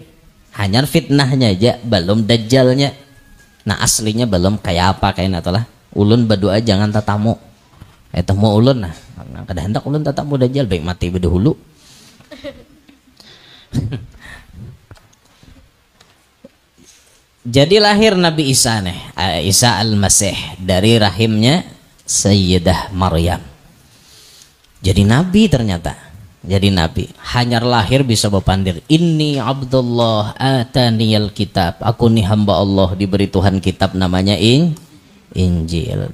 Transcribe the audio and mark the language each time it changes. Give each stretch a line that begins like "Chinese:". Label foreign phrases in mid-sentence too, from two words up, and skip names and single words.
Banjar: Hanya fitnahnya aja belum dajjalnya. Nah, aslinya belum kayak apa kayaknya tuh lah. Ulun berdoa jangan tatamu. Temu ulun nah. Kada hendak ulun tatamu dajjal baik mati berdahulu.
Indonesian: Jadi lahir Nabi Isa nih, Isa al-Masih dari rahimnya Sayyidah Maryam. Jadi nabi ternyata. Jadi nabi.
Banjar: Hanya lahir bisa berpandir.
Arabic: إني عبد الله آتاني الكتاب.
Banjar: Aku nih hamba Allah diberi Tuhan kitab namanya Injil.